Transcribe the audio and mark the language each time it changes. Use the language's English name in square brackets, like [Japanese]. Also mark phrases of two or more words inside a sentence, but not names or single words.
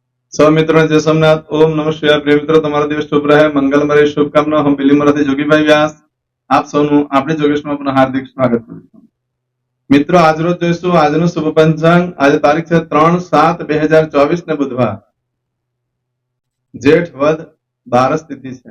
[Gujarati] સૌ મિત્રો જય સોમનાથ। [Sanskrit] ओम नमः शिवाय। [Gujarati] પ્રિય મિત્રો, તમારો દિવસ શુભ રહે, મંગલમય શુભકામના। હું બિલીમરાથી જોગીભાઈ વ્યાસ આપ સૌનું આપણી જોગેશમાં પુનઃ હાર્દિક સ્વાગત કરું છું। મિત્રો, આજરોજ જોઈશું આજનું શુભ પંચાંગ। આજે તારીખ છે 3/7/2024 ને બુધવાર, જેઠ વદ 12 તિથિ છે।